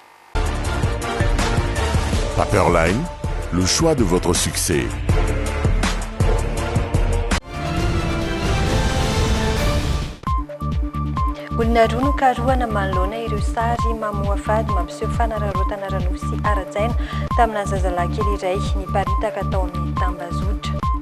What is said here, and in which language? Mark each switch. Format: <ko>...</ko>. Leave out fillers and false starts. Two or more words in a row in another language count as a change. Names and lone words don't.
<fr>Paperline, le choix de votre succès.</fr> <mg>Olona roa no karohana manoloana ireo sary mamoha fady mampiseho fanararotana ranosy ara-tsaina tamina zazalahy kely iray niparitaka tao amin'ny tambazotra.</mg>